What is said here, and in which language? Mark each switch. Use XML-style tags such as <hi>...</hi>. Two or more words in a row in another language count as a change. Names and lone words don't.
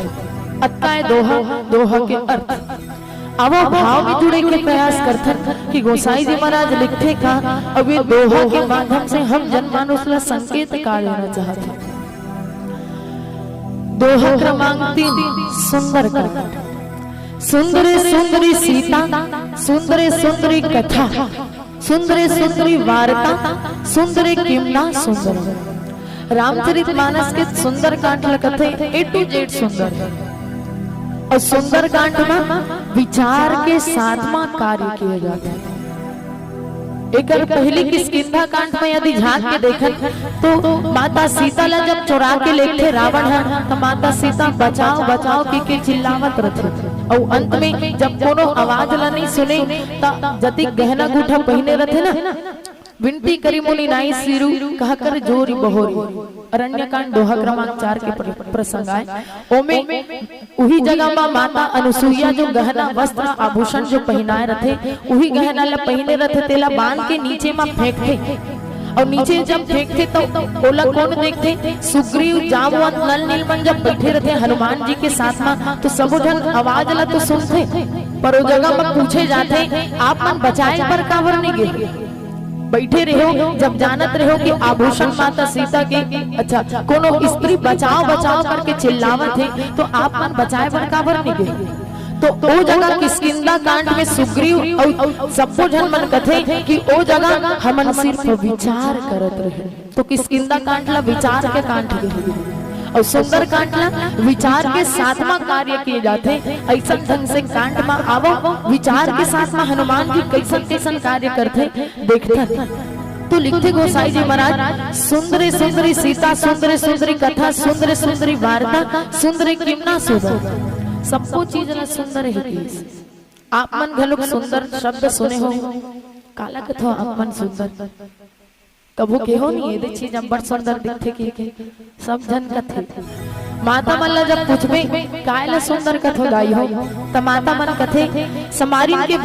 <hne>अत्काय दोहा, दोहा के अर्थ अब भाव में जुड़े के प्रयास करते कि गोसाई जी महाराज लिखते का अब ये दोहा के माध्यम से हम जनमानुष ला संकेत का लेना चाहते। दोहा क्रमांक 3 सुंदरकांड।</hne> <sa>सुंदरे सुंदरी सीता, सुंदरे सुंदरी कथा, सुंदरे सुंदरी वार्ता, सुंदरे किमना सुंदर।</sa> <hne>रामचरितमानस के सुंदरकांड कथे</hne> <en>A to Z</en> <hne>सुंदर और सुंदरकांड में विचार के साथ में कार्य किए जाते हैं। एक पहली किष्किंधा कांड में यदि झांक के देखन तो माता सीता ला जब चुरा के लेके रावण है तो माता सीता बचाओ बचाओ के चिल्लावत रथे और अंत में जब कोनो आवाज ला नहीं सुने ता जति गहना गुठा पहने रथे ना</hne> <awa>विनती करी मुनि नाई सिरु कहा कर जोरी बहोरी</awa> <hne>अरण्यकांड दोहा क्रमांक 4 के प्रसंग आए ओमे उही जगह में माता अनुसुईया जो गहना वस्त्र आभूषण जो पहनाए रथे उही गहना ला पहने रथे तेला बांध के नीचे में फेंकते और नीचे जब फेंकते तो ओला कौन देखते सुग्रीव जामवंत नल नीलमणि जब बैठे रहते हनुमान जी के साथ में तो सब जन आवाज ला तो सुनते पर वो जगह में पूछे जाते आप मन बचाए पर कावर नहीं गे बैठे रहो जब जानत रहो कि आभूषण माता सीता के अच्छा कोनो स्त्री बचाओ बचाओ करके चिल्लावत है तो आप मन बचाए पर कावर नहीं गए तो ओ जगह किष्किंधा कांड में सुग्रीव और सबो जन मन कथे कि ओ जगह हमन सिर्फ विचार करत रहे तो किष्किंधा कांड ला विचार के कांड के और सुंदर कांड ला विचार के साथ में कार्य किए जाते ऐसा ढंग से कांड में आवो विचार के साथ में हनुमान जी कैसन कैसन कार्य करते देखते तो लिखते गोसाई जी महाराज</hne> <sa>सुंदरी सुंदरी सीता सुंदरी सुंदरी कथा सुंदरी सुंदरी वार्ता सुंदरी किमना सुंदर</sa> <hne>सबको चीज ला सुंदर है आप मन घलोक सुंदर शब्द सुने हो काला कथा आप मन सुंदर कबो के हो नहीं ये चीज बड़ सुंदर दिखते के सब जन कथे माता मन ला जब पूछबे कायला सुंदर कथो गाई हो त माता मन कथे समारिन के</hne>